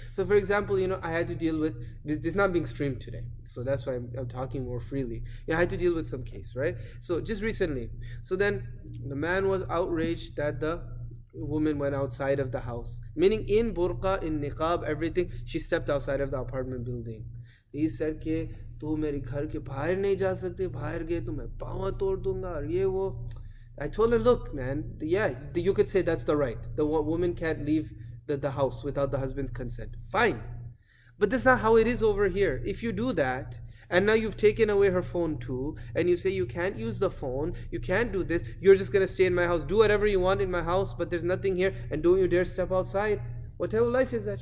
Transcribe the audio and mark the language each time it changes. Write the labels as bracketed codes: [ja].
[en] So for example, I had to deal with, this is not being streamed today, so that's why I'm talking more freely. I had to deal with some case, right? So just recently, so then the man was outraged that the woman went outside of the house, meaning in burqa, in niqab, everything, she stepped outside of the apartment building. He said [hi] कि तू मेरे घर के बाहर नहीं जा सकते, बाहर गए तो मैं पाँव तोड़ दूंगा और ये वो. [en] I told him, look man, yeah, you could say that's the right. The woman can't leave the house without the husband's consent. Fine. But that's not how it is over here. If you do that, and now you've taken away her phone too, and you say you can't use the phone, you can't do this, you're just going to stay in my house, do whatever you want in my house, but there's nothing here, and don't you dare step outside. What type of life is that?